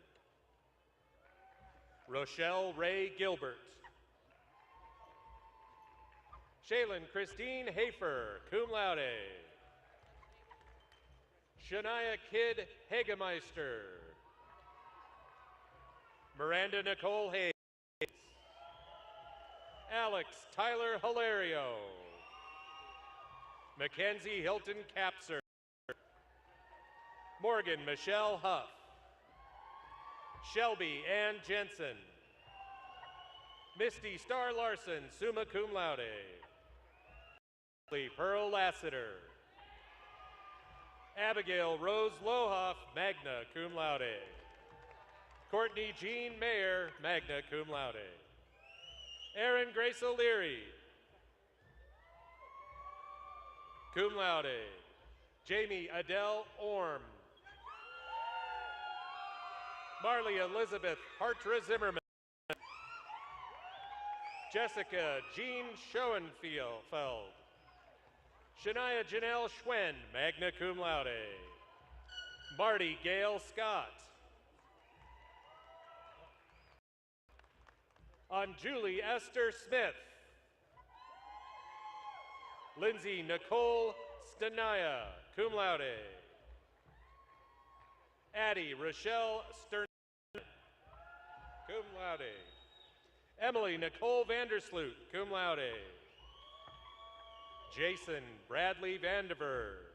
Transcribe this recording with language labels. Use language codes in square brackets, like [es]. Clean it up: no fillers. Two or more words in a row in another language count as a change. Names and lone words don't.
[en] Rochelle Ray Gilbert. Shaylin Christine Hafer, [la] cum laude. [en] Shania Kidd Hagemeister. Miranda Nicole Hayes. Alex Tyler Hilario. Mackenzie Hilton Capser. Morgan Michelle Huff. Shelby Ann Jensen. Misty Star Larson, [la] summa cum laude. [en] Pearl Lassiter. Abigail Rose Lohoff, [la] magna cum laude. [en] Courtney Jean Mayer, [la] magna cum laude. [en] Erin Grace O'Leary, [la] cum laude. [en] Jamie Adele Orm. Marley Elizabeth Hartra Zimmerman. Jessica Jean Schoenfeld. Shania Janelle Schwen, [la] magna cum laude. [en] Marty Gail Scott. On Julie Esther Smith. Lindsay Nicole Stanaya, [la] cum laude. [en] Addie Rochelle Stern, [la] cum laude. [en] Emily Nicole Vandersloot, [la] cum laude. [en] Jason Bradley Vandiver.